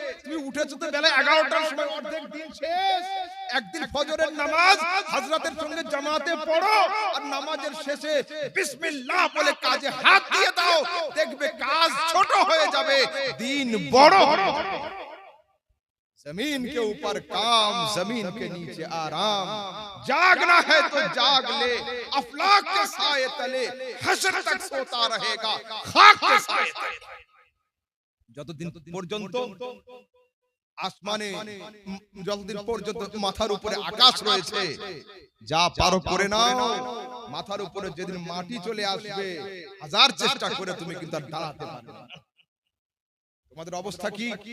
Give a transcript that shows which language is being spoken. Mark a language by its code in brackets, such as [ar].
[bn] তুমি উঠেছো তো বেলা 11টার সময়, অর্ধেক দিন শেষ। একদিন ফজরের নামাজ হযরতের সঙ্গে জামাতে পড়ো, আর নামাজের শেষে বিসমিল্লাহ বলে কাজে হাত দিয়ে দাও, দেখবে কাজ ছোট হয়ে যাবে, দিন বড় হবে। [hi] जमीन के ऊपर काम, जमीन के नीचे आराम, जागना है तो जाग ले, अफलाक के साए तले हशर तक सोता रहेगा, खाक के साए तले। [bn] যতদিন পর্যন্ত আসমানে, যতদিন পর্যন্ত মাথার উপরে আকাশ রয়েছে, যা পারো করে নাও। মাথার উপরে যেদিন মাটি চলে আসবে, হাজার চেষ্টা করে তুমি কিন্তু আর দাঁড়াতে পারবে না। তোমাদের অবস্থা কি?